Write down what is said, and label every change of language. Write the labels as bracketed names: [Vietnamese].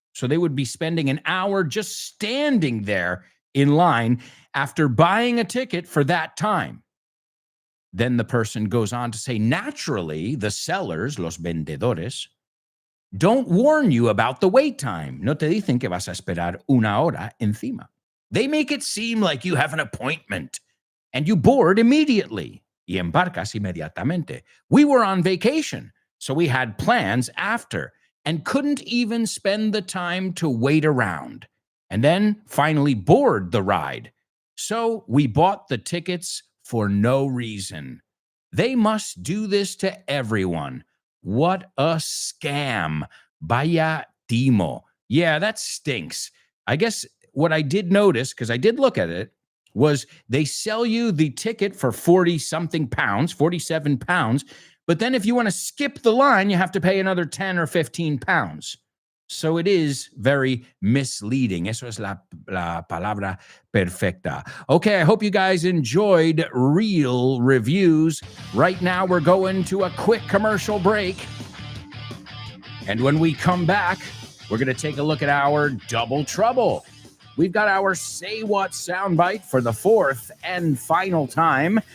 [English] So they would be spending an hour just standing there in line after buying a ticket for that time. Then the person goes on to say, naturally, the sellers, los vendedores, don't warn you about the wait time. [Spanish] No te dicen que vas a esperar una hora encima. [English] They make it seem like you have an appointment and you board immediately. [Spanish] Y embarcas inmediatamente. [English] We were on vacation, so we had plans after and couldn't even spend the time to wait around and then finally board the ride. So we bought the tickets for no reason. They must do this to everyone. What a scam. [Spanish] Vaya timo. [English] Yeah, that stinks. I guess what I did notice, because I did look at it, was they sell you the ticket for 40-something pounds, 47 pounds, but then if you want to skip the line, you have to pay another 10 or 15 pounds. So it is very misleading. [Spanish] Eso es la palabra perfecta. [English] Okay, I hope you guys enjoyed real reviews. Right now, we're going to a quick commercial break. And when we come back, we're going to take a look at our Double Trouble. We've got our Say What soundbite for the fourth and final time.